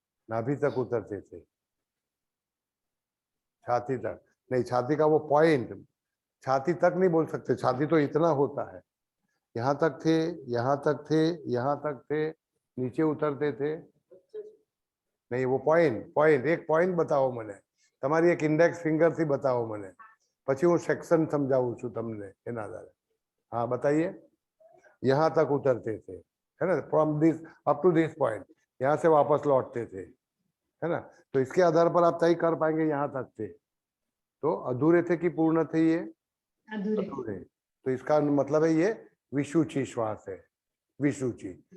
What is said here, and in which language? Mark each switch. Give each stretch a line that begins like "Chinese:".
Hindi: नाभि तक उतरते थे, छाती तक नहीं, छाती का वो पॉइंट, छाती तक नहीं बोल सकते, छाती तो इतना होता है। यहाँ तक थे, यहाँ तक थे, यहाँ तक थे, नीचे उतरते थे नहीं? वो पॉइंट, पॉइंट, एक पॉइंट बताओ
Gujarati: મને, તમારી એક ઇન્ડેક્સ ફિંગર થી बताओ મને, પછી હું સેક્શન સમજાવું છું તમને એના આધારે।
Hindi: हाँ बताइए। यहाँ तक उतरते थे, है ना,
English: from this up to this point,
Hindi: यहाँ से वापस लौटते थे, है ना? तो इसके आधार पर आप तय कर पाएंगे यहाँ तक थे तो अधूरे थे कि पूर्ण थे? ये अधूरे। अधूरे। तो इसका मतलब है ये विशुचि श्वास है, विशुचि।